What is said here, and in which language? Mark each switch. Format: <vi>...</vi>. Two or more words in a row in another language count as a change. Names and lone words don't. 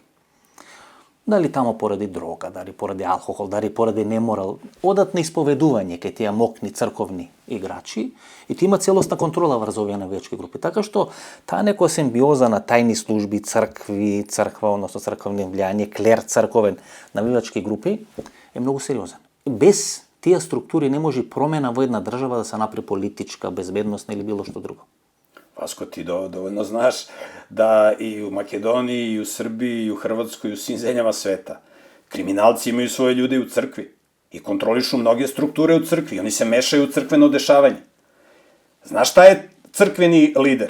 <mk>Дали тамо поради дрога, дали поради алкохол, дали поради неморал, одат на исповедување кај тие мокни црковни играчи и ти има целосна контрола врз овие навијачки групи. Така што таа некоја симбиоза на тајни служби, црква, односно црковни влијание, клер црковен, навијачки групи е многу сериозен. Без тие структури не може промена во една држава да се направи политичка, безбедносна или било што друго.</mk> <sr>Vasko, ti dovoljno znaš da i u Makedoniji, i u Srbiji, i u Hrvatskoj, i u svim zemljama sveta kriminalci imaju svoje ljude u crkvi i kontrolišu mnoge strukture u crkvi. Oni se mešaju u crkveno dešavanje. Znaš šta je crkveni lider?</sr>